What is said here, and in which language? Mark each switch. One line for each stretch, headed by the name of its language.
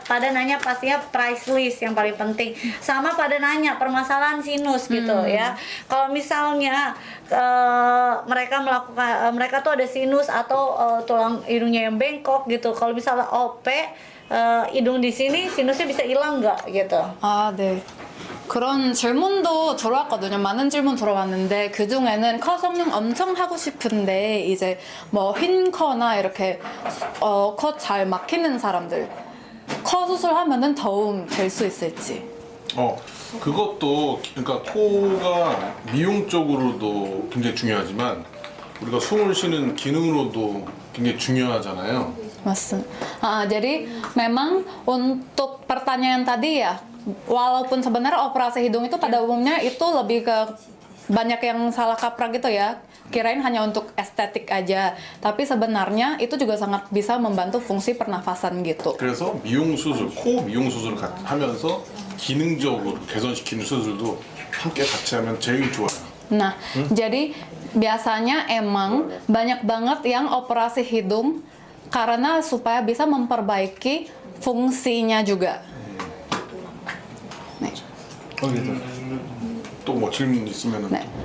Indonesian: Pada nanya pastinya price list yang paling penting, sama pada nanya permasalahan sinus gitu ya. Kalau misalnya mereka tuh ada sinus atau tulang hidungnya yang bengkok gitu, kalau misalnya OP hidung di sini sinusnya bisa hilang nggak gitu?
Korean: 아, 네. 그런 질문도 들어왔거든요. 많은 질문 들어왔는데 그 중에는 컷 성형 엄청 하고 싶은데 이제 뭐 흰 커나 이렇게 컷 잘 막히는 사람들 컷 수술하면은 도움 될 수 있을지. 그것도 그러니까 코가 미용적으로도 굉장히 중요하지만 우리가 숨을 쉬는 기능으로도 굉장히 중요하잖아요. 맞습니다.
Indonesian: Jadi memang untuk pertanyaan tadi ya, walaupun sebenarnya operasi hidung itu pada umumnya itu lebih ke banyak yang salah kaprah gitu ya, kirain hanya untuk estetik aja, tapi sebenarnya itu juga sangat bisa membantu fungsi pernafasan gitu.
Korean: 그래서 미용 수술, 코 미용 수술을 하면서 기능적으로 개선시키는 수술도 함께 같이 하면 제일 좋아요.
Indonesian: Nah, jadi biasanya emang banyak banget yang operasi hidung karena supaya bisa memperbaiki fungsinya juga. Nih.
Korean: 또 뭐 질문 있으면은 네.